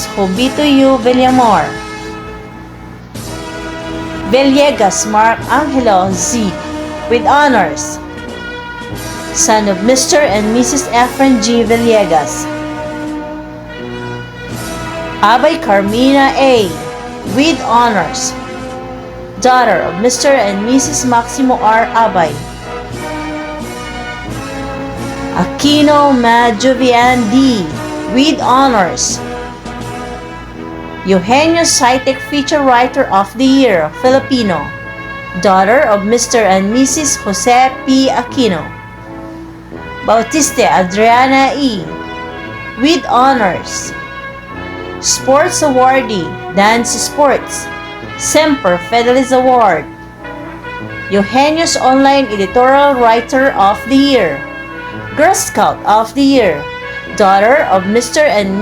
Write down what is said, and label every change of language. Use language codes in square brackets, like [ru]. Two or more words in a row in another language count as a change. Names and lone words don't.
[en] Jobito U. Villamor. Villegas Mark Angelo Z. with honors, son of Mr. and Mrs. Efren G. Villegas. Abay Carmina A. with honors, daughter of Mr. and Mrs. Maximo R. Abay. Aquino Madjovian D. with honors, Eugenio Saitek Feature Writer of the Year, Filipino, daughter of Mr. and Mrs. Jose P. Aquino. Bautiste Adriana E. with honors, Sports Awardee, Dance Sports, Semper Fidelis Award, Eugenio's Online Editorial Writer of the Year, Girl Scout of the Year, daughter of Mr.